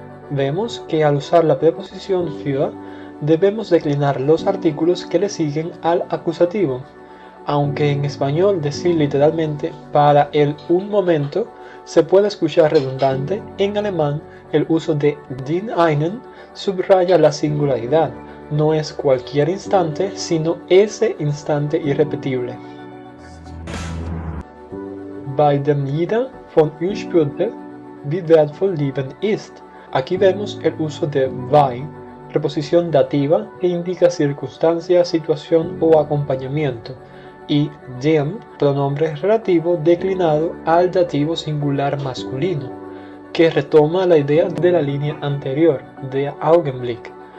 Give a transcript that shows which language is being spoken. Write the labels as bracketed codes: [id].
[es] Vemos que al usar la preposición für, debemos declinar los artículos que le siguen al acusativo, aunque en español decir literalmente para el un momento se puede escuchar redundante. En alemán el uso de [de] den einen [es] subraya la singularidad, no es cualquier instante, sino ese instante irrepetible. [de] Bei dem jeder von uns spürte, wie wertvoll Leben ist. [es] Aquí vemos el uso de bei, preposición dativa que indica circunstancia, situación o acompañamiento, y dem, pronombre relativo declinado al dativo singular masculino, que retoma la idea de la línea anterior, [de] der Augenblick.